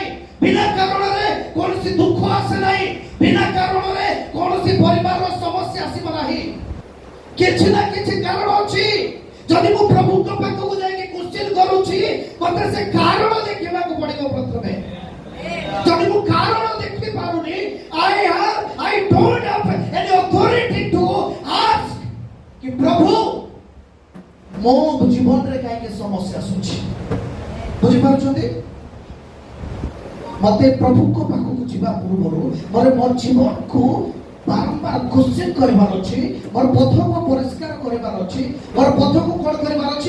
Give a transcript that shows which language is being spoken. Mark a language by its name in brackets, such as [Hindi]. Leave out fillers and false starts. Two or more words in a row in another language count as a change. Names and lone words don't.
[Odia] ବିନା କାରଣରେ କୌଣସି ଦୁଃଖ ଆସେ ନାହିଁ। ବିନା କାରଣରେ କୌଣସି ପରିବାରର ସମସ୍ୟା ଆସିବ ନାହିଁ। କିଛି ନା କିଛି କାରଣ ଅଛି। ଯଦି ମୁଁ ପ୍ରଭୁଙ୍କ ପାଖକୁ ଯାଇକି କ୍ୱେଶ୍ଚିନ୍ କରୁଛି, ମତେ ସେ କାରଣ ଦେଖିବାକୁ ପଡିବ ପ୍ରଥମେ। ଯଦି ମୁଁ କାରଣ ଦେଖି ପାରୁନି, [English] I don't have any authority to ask [Odia] କି ପ୍ରଭୁ ମୋ ଜୀବନରେ କାହିଁକି ସମସ୍ୟା ଆସୁଛି? ବୁଝିପାରୁଛନ୍ତି? ମତେ ପ୍ରଭୁଙ୍କ ପାଖକୁ ଯିବା ପୂର୍ବରୁ ମୋର ଜୀବନକୁ ବାରମ୍ବାର କ୍ୱେଶ୍ଚିନ୍ କରିବାର ଅଛି। ମୋର ପଥକୁ ପରିଷ୍କାର କରିବାର ଅଛି। ମୋର ପଥକୁ କଣ କରିବାର ଅଛି?